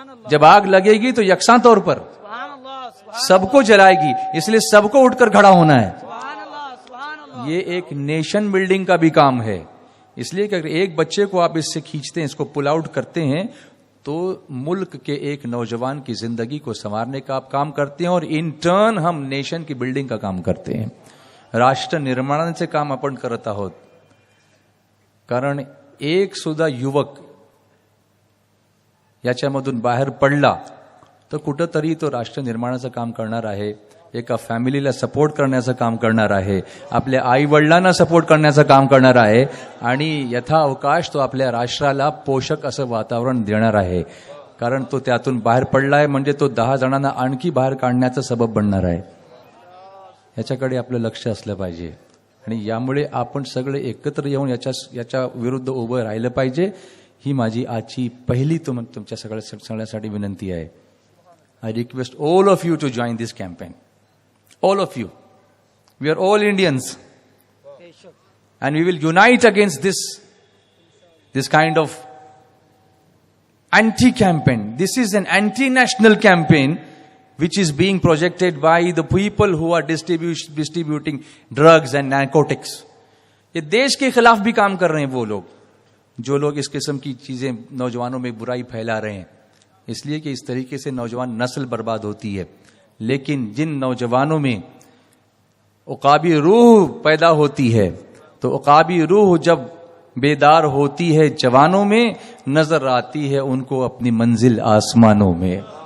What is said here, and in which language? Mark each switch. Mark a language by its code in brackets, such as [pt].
[ur] جب آگ لگے گی تو یکساں طور پر سب کو جلائے گی، اس لیے سب کو اٹھ کر کھڑا ہونا ہے. یہ ایک نیشن بلڈنگ کا بھی کام ہے. اس لیے کہ اگر ایک بچے کو آپ اس سے کھینچتے ہیں، اس کو پل آؤٹ کرتے ہیں، تو ملک کے ایک نوجوان کی زندگی کو سنوارنے کا آپ کام کرتے ہیں، اور ان ٹرن ہم نیشن کی بلڈنگ کا کام کرتے ہیں. [mr] राष्ट्र निर्माणाचे काम आपण करत आहोत. कारण एक सुद्धा युवक याच्यामधून बाहेर पडला तर कुठंतरी तो राष्ट्र निर्माणाचं काम करणार आहे, एका फॅमिलीला सपोर्ट करण्याचं काम करणार आहे, आपल्या आई वडिलांना सपोर्ट करण्याचं काम करणार आहे, आणि यथावकाश तो आपल्या राष्ट्राला पोषक असं वातावरण देणार आहे. कारण तो त्यातून बाहेर पडलाय म्हणजे तो 10 जणांना आणखी बाहेर काढण्याचं सबब बनणार आहे. याच्याकडे आपलं लक्ष असलं पाहिजे, आणि यामुळे आपण सगळे एकत्र येऊन याच्या विरुद्ध उभं राहिलं पाहिजे. ही माझी आजची पहिली तुमच्या सगळ्यांसाठी विनंती आहे. [en] I request all of you to join this campaign. All of you. We are all Indians. And we will unite against this kind of anti-campaign. This is an anti-national campaign which is being projected by the people who are distributing drugs and narcotics. [ur] یہ دیش کے خلاف بھی کام کر رہے ہیں وہ لوگ جو لوگ اس قسم کی چیزیں نوجوانوں میں برائی پھیلا رہے ہیں. اس لیے کہ اس طریقے سے نوجوان نسل برباد ہوتی ہے. لیکن جن نوجوانوں میں عقابی روح پیدا ہوتی ہے، تو عقابی روح جب بیدار ہوتی ہے جوانوں میں، نظر آتی ہے ان کو اپنی منزل آسمانوں میں.